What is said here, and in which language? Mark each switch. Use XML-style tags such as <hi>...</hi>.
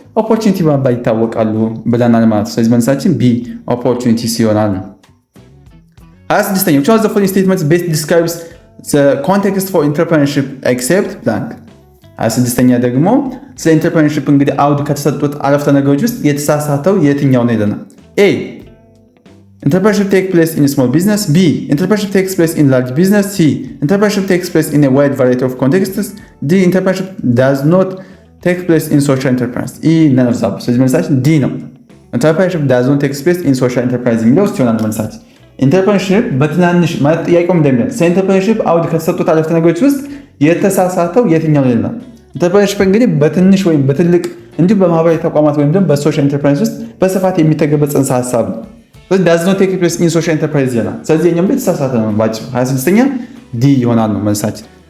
<am>ኦፖርቹኒቲ በመባል ይታወቃሉ ብለናል ማለት ነው። ስለዚህ መልሳችን ቢ ኦፖርቹኒቲስ ይሆናል ነው። 26ኛ</am> <en>which of the following statements best describes the context for entrepreneurship except blank</en> <am>26ኛ ደግሞ ስለ ኢንተርፕረነርሺፕ እንግዲህ አውድ ከተሰጡት አረፍተ ነገሮች ውስጥ የተሳሳተው የትኛው ነው ይለናል።</am> <en>A entrepreneurship takes place in a small business. B entrepreneurship takes place in large business. C entrepreneurship takes place in a wide variety of contexts. D entrepreneurship does not take place in social enterprise. E none of that.</en> <am>ስለዚህ መልሳችን D ነው።</am> <en>entrepreneurship does not take place in social enterprise</en> <am>የሚለው ሲሆን መልሳችን ኢንተርፕረነርሺፕ በትናንሽ ማለት ጥያቄው እንደሚለው ኢንተርፕረነርሺፕ አውድ ከተሰጡት አረፍተ ነገሮች ውስጥ የተሳሳተው የትኛው ነው ይላል። ኢንተርፕረነርሺፕ እንግዲህ በትንሽ ወይም በትልቅ እንዲሁ በማህበራዊ ተቋማት ወይም ደግሞ በሶሻል ኢንተርፕራይዝ ውስጥ በስፋት የሚተገበር ጽንሰ ሐሳብ ነው። ስለዚህ</am> <en>does not take place in social enterprise</en> <am>ይላል። ስለዚህ የኛም የተሳሳተ ነው ባጭሩ 26ኛ ዲ ይሆናል ነው መልሳችን።</am>